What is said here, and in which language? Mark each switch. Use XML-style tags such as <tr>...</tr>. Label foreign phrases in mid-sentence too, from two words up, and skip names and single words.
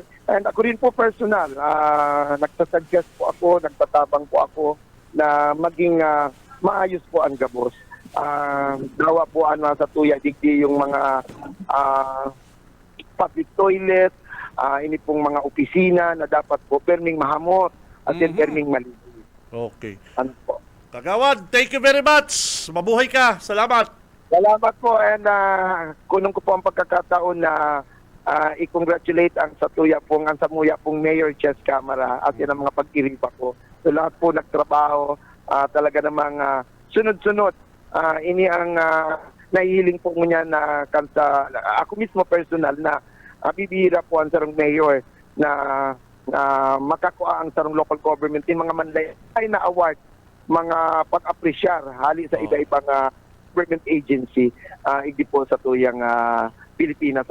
<bik>And ako rin po personal, nagsasuggest po ako, nagtatabang po ako na maging maayos po ang gabos. Dawa po sa tuya digdi yung mga</bik> <en>public toilet,</en> <bik>ini pong mga opisina na dapat po perming mahamot at then perming malinis.</bik> <tl>Okay. Ano po? Kagawad,</tl> <en>thank you very much.</en> <tl>Mabuhay ka. Salamat.</tl> <bik>Salamat po and kunong ko po ang pagkakataon na i-congratulate ang samuya pong Mayor Jess Camara at yan ang mga pag-iripa ko.</bik> <tl>So lahat po nagtrabaho, talaga namang sunod-sunod.</tl> <bik>Ini ang nahihiling po niya na kansa, ako mismo personal na bibihira po ang sarong mayor na makakuha ang sarong</bik> <en>local government</en> <bik>in mga manlay na award, mga pag-apresyar hali sa iba-ibang</bik> <en>government agency,</en> <bik>hindi po sa tuyang Pilipinas.</bik>